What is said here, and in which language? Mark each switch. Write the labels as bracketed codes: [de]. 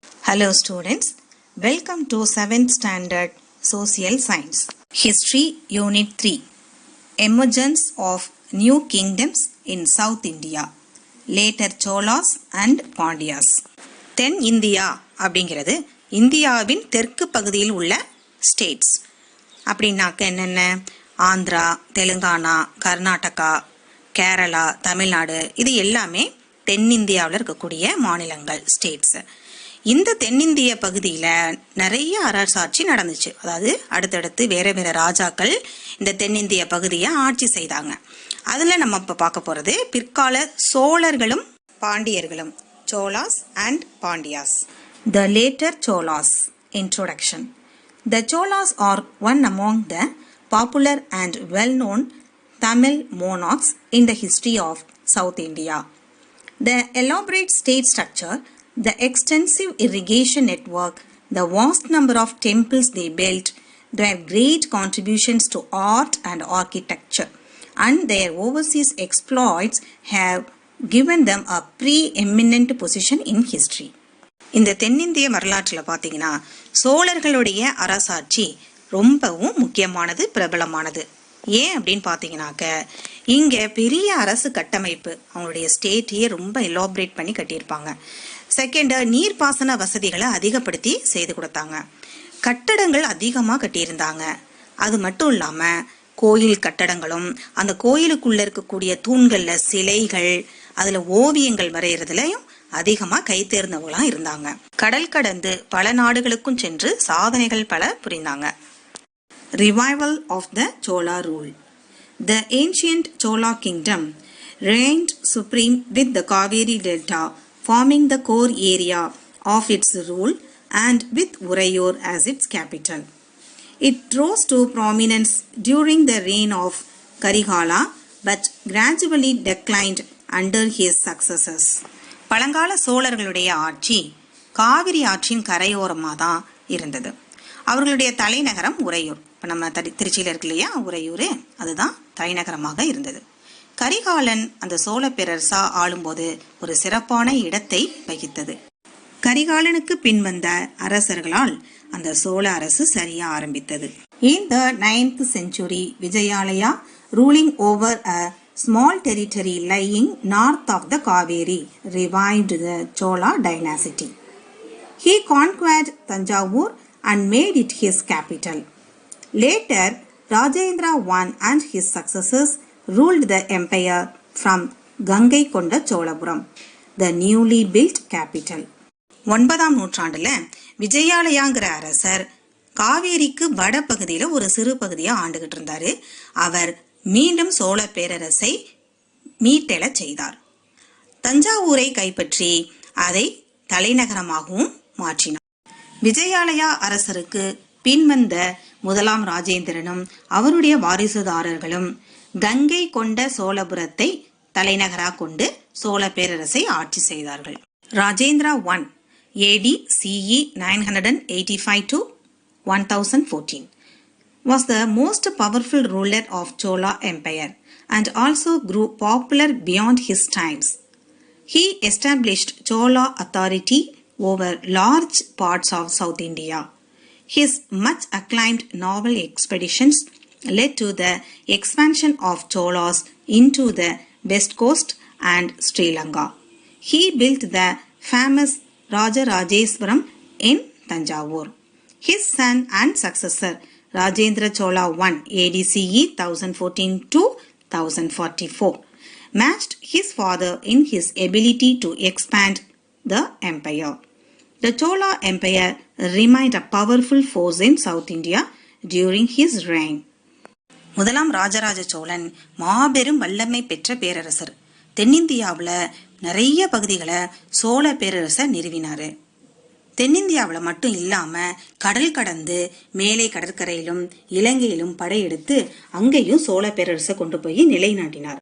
[en] Hello students, welcome to 7th Standard Social Science. History Unit 3. Emergence of New Kingdoms in South India. Later Cholas and Pandyas. [ta] Then India அப்படிங்கிறது இந்தியாவின் தெற்கு பகுதியில் உள்ள states. அப்படின்னாக்க என்னென்ன? ஆந்திரா, தெலுங்கானா, கர்நாடகா, கேரளா, தமிழ்நாடு, இது எல்லாமே தென்னிந்தியாவில் இருக்கக்கூடிய மாநிலங்கள், ஸ்டேட்ஸ். இந்த தென்னிந்திய பகுதியில் நிறைய அரசாட்சி நடந்துச்சு. அதாவது அடுத்தடுத்து வேற வேற ராஜாக்கள் இந்த தென்னிந்திய பகுதியை ஆட்சி செய்தாங்க. அதில் நம்ம இப்போ பார்க்க போகிறது பிற்கால சோழர்களும் பாண்டியர்களும், Cholas and Pandyas. [en] The later Cholas. Introduction. The Cholas are one among the popular and well-known Tamil monarchs in the history of South India. The elaborate state structure, the extensive irrigation network, the vast number of temples they built, their great contributions to art and architecture, and their overseas exploits have given them a preeminent position in history. [ta] இந்த தென்னிந்திய வரலாற்றில் பார்த்தீங்கன்னா சோழர்களுடைய அரசாட்சி ரொம்பவும் முக்கியமானது, பிரபலமானது. ஏன் அப்படின்னு பார்த்தீங்கன்னாக்க இங்கே பெரிய அரசு கட்டமைப்பு, அவங்களுடைய ஸ்டேட்டையே ரொம்ப எலாபரேட் பண்ணி கட்டியிருப்பாங்க. செகண்டு, நீர்ப்பாசன வசதிகளை அதிகப்படுத்தி செய்து கொடுத்தாங்க. கட்டடங்கள் அதிகமாக கட்டியிருந்தாங்க. அது மட்டும் இல்லாமல் கோயில் கட்டடங்களும் அந்த கோயிலுக்குள்ளே இருக்கக்கூடிய தூண்களில் சிலைகள், அதில் ஓவியங்கள் வரைகிறதுலையும் அதிகமாக கைத்தேர்ந்தவங்களாம் இருந்தாங்க. கடல் கடந்து பல நாடுகளுக்கும் சென்று சாதனைகள் பல புரிந்தாங்க. [en] Revival of the Chola rule. The ancient Chola kingdom reigned supreme with the Kaveri Delta forming the core area of its rule and with Urayur as its capital. It rose to prominence during the reign of Karigala but gradually declined under his successors. [ta] பழங்கால சோழர்களுடைய ஆட்சி காவிரி ஆற்றின் கரையோரமாக தான் இருந்தது. அவர்களுடைய தலைநகரம் உறையூர். இப்போ நம்ம திருச்சியில் இருக்கு இல்லையா உறையூர், அதுதான் தலைநகரமாக இருந்தது. கரிகாலன் அந்த சோழ பேரரசா ஆளும்போது ஒரு சிறப்பான இடத்தை வகித்தது. கரிகாலனுக்கு பின் வந்த அரசர்களால் அந்த சோழ அரசு சரியா ஆரம்பித்தது. [en] In the 9th century, Vijayalaya, ruling over a small territory lying north of the Kaveri, revived the Chola dynasty. He conquered Tanjavur and made it his capital. Later, Rajendra I and his successors ruled the empire from Gangaikonda Cholapuram, the newly built capital. [ta] 9ஆம் நூற்றாண்டுல விஜயாலயாங்கிற அரசர் காவேரிக்கு வடபகுதியில் ஒரு சிறு பகுதியை ஆண்டுகிட்டு இருந்தாரு. அவர் மீண்டும் சோழ பேரரசை மீட்டெழச் செய்தார். தஞ்சாவூரை கைப்பற்றி அதை தலைநகரமாகவும் மாற்றினார். விஜயாலயா அரசருக்கு பின்வந்த முதலாம் ராஜேந்திரனும் அவருடைய வாரிசுதாரர்களும் கங்கை கொண்ட சோழபுரத்தை தலைநகராக கொண்டு சோழ பேரரசை ஆட்சி செய்தார்கள். [en] Rajendra I AD CE 985 to 1014 was the most powerful ruler of Chola Empire and also grew popular beyond his times. He established Chola authority over large parts of South India. His much acclaimed naval expeditions led to the expansion of Cholas into the west coast and Sri Lanka. He built the famous Rajarajeswaram in Tanjavur. His son and successor Rajendra Chola I AD CE 1014 to 1044 matched his father in his ability to expand the empire. The Chola Empire remained a powerful force in South India during his reign. [ta] முதலாம் ராஜராஜ சோழன் மாபெரும் வல்லமை பெற்ற பேரரசர். தென்னிந்தியாவில் நிறைய பகுதிகளை சோழ பேரரசர் நிறுவினார். தென்னிந்தியாவில் மட்டும் இல்லாமல் கடல் கடந்து மேலை கடற்கரையிலும் இலங்கையிலும் படையெடுத்து அங்கேயும் சோழ பேரரசை கொண்டு போய் நிலைநாட்டினார்.